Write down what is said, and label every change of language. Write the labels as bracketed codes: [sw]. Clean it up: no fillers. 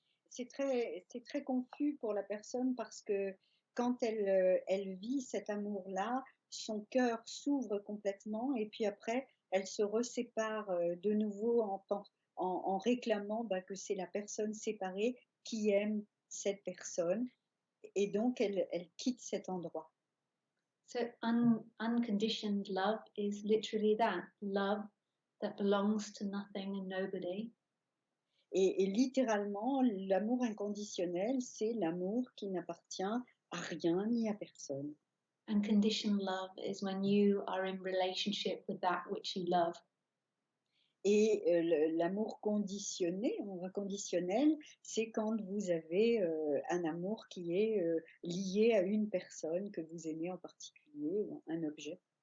[fr] C'est très confus pour la personne, parce que quand elle vit cet amour-là, son cœur s'ouvre complètement, et puis après, elle se resépare de nouveau en réclamant que c'est la personne séparée qui aime cette personne, et donc elle quitte cet endroit. [en] So unconditioned love is literally that, love that belongs to nothing and nobody. [fr] Et littéralement, l'amour inconditionnel, c'est l'amour qui n'appartient à rien ni à personne. [en] Unconditional love is when you are in relationship with that which you love. [fr] Et l'amour conditionné, inconditionnel, c'est quand vous avez un amour qui est lié à une personne que vous aimez en particulier, ou un objet.